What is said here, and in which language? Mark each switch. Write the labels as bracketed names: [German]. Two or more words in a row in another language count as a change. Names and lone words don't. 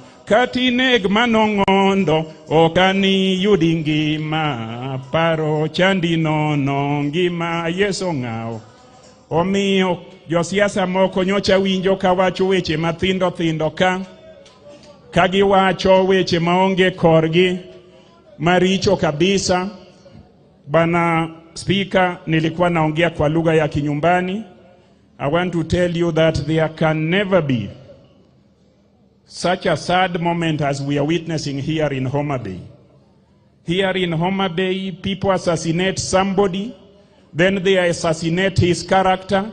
[Luo (Kenya and Tanzania)] Kati neg manong'ondo, okani yudi ngima, paro chandi nono, ngima Yeso ng'aw. Omiyo josiasa moko nyocha winjo ka wacho weche mathindo thindo ka giwacho weche maonge korgi maricho kabisa. [Swahili] Bana Speaker, nilikuwa naongea kwa lugha ya kinyumbani. [English] I want to tell you that there can never be such a sad moment as we are witnessing here in Homa Bay. Here in Homa Bay, people assassinate somebody, then they assassinate his character.